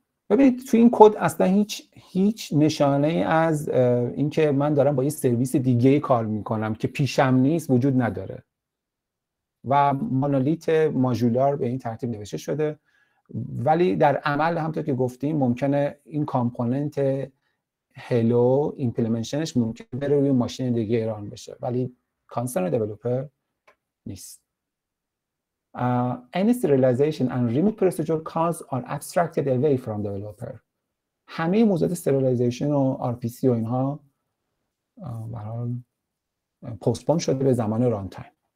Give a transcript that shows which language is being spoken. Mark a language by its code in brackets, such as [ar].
[fa] ببینید تو این کد اصلا هیچ نشانه ای از اینکه من دارم با یه سرویس دیگه کار میکنم که پیشم نیست وجود نداره و مونولیت ماژولار به این ترتیب نوشته شده، ولی در عمل همونطور که گفتیم ممکنه این کامپوننت هلو ایمپلمنتشنش ممکنه بره روی ماشین دیگه ران بشه، ولی کانسرن دیولپر نیست. [en] Any serialization and remote procedure calls are abstracted away from developer. [fa] همه موضوعات serialization و RPC و اینها به هر حال پستپون شده به زمان ران تایم.